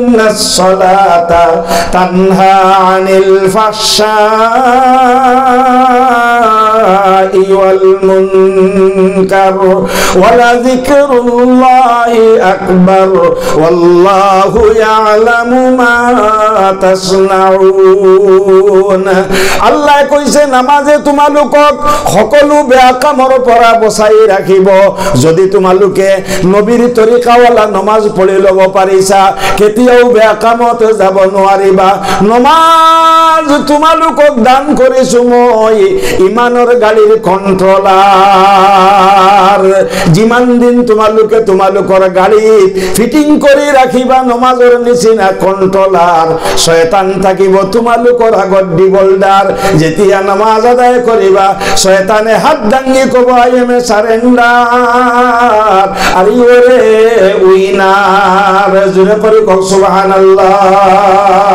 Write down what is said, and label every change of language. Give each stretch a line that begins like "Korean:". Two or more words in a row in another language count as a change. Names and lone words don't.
Arabic: إن الصلاة تنهى عن الفحشاء والمنكر ولذكر الله أكبر والله يعلم ما تصنعون.
Assamese: আল্লাহ কইছে নামাজে তোমালোকক সকলো বেয়া কামৰ পৰা বচাই ৰাখিব। যদি তোমালোকে নবীৰ তৰিকাৱালা নমাজ পঢ়ি ল'ব পাৰিছা, কেতিয়াও বেয়া কামত যাব নোৱাৰিবা। নমাজ তোমালোকক দান কৰিছো মই, ইমানৰ গাড়ীৰ কণ্ট্ৰলাৰ। যিমান দিন তোমালোকে তোমালোকৰ গাড়ীত ফিটিং কৰি ৰাখিবা নমাজৰ নিচিনা কণ্ট্ৰলাৰ, শয়তান থাকিব তোমালোকৰ আগত দিবলদাৰ। যেতিয়া নামাজ আদায় কৰিবা, শয়তানে হাত দাঙি ক'ব
English: I am a surrender, are you're winner.
Bangla: জোরে করে কও সুবহানাল্লাহ।